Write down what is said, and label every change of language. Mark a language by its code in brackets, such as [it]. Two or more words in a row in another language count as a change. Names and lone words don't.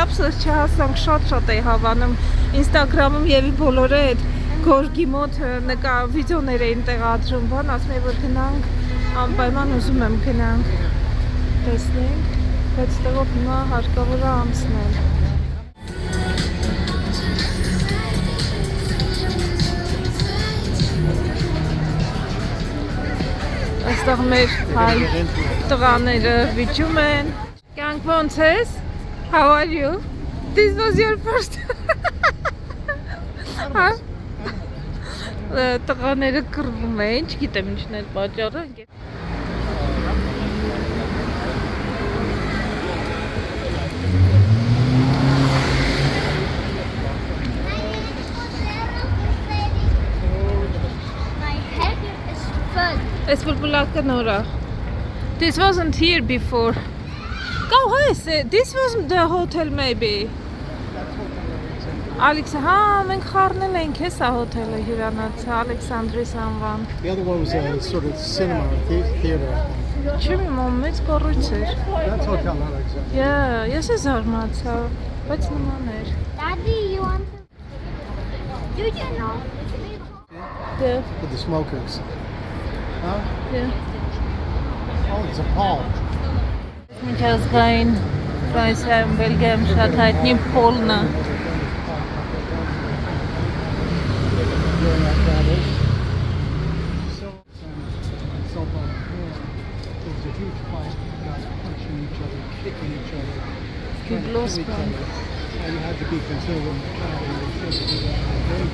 [hy] ափսոս չհասանք, շատ էի հավանում Ինստագրամում եւի բոլորը այդ գորգի մոտ վիդեոներ էին տեղադրում, բան, ասում եմ որ գնանք, անպայման ուզում եմ գնանք, տեսնենք, բայց տեղով հիմա հարկավոր է անցնել։ Այստեղ մեր հայ տղաները վիճում են։ Կյանք ոնց ես? [en] How are you? This was your first [hy] տղաները կռվում են, չգիտեմ ինչն է պատճառը։ [en] My head is full. [hy] Այս բուլբուլակը նոր է։ [en] This wasn't here before. Go ahead, this was the hotel maybe. [hy] Ալեքս, հա, մենք խառնել ենք հեսա հոթելը հյուրանոցը, Ալեքսանդրիս անվան։ [en] The other one was a sort of cinema theater. [hy] Չեմ իմում, մեծ կառույց էր։ [en] That's Hotel Alexander. Yeah, [hy] ես է զարմացա, բայց նման էր։ [en] Daddy, you want to? Do you know? Yeah, With the smokers. Huh? yeah. Oh, it's a Paul. [hy] Միջազգային Ֆրանսիայում, Բելգիայում շատ հայտնի Փոլն է։ [en] during our travels. So, and so on. It was a huge fight. Guys punching each other, kicking each other, trying to lost kill each one. other. And you had to be conservative and try to make sure that you got